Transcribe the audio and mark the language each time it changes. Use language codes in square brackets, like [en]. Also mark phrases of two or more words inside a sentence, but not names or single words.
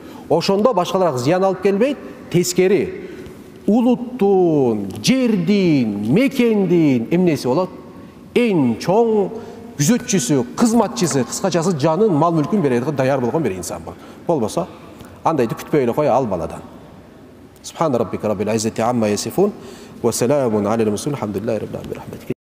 [ky] Ошондо башкаларга зыян алып келбейт, тескери. Улуттун, жердин, мекендин эмнеси болот? Эң чоң күзөтчүсү, кызматчысы, кыскачасы жанын, мал мүлкүн берүүгө даяр болгон бир инсан болбосо, андайды күтпөй эле кой ал баладан. [ar] سبحان ربك رب العزة عما يصفون وسلام على المرسلين الحمد لله رب العالمين.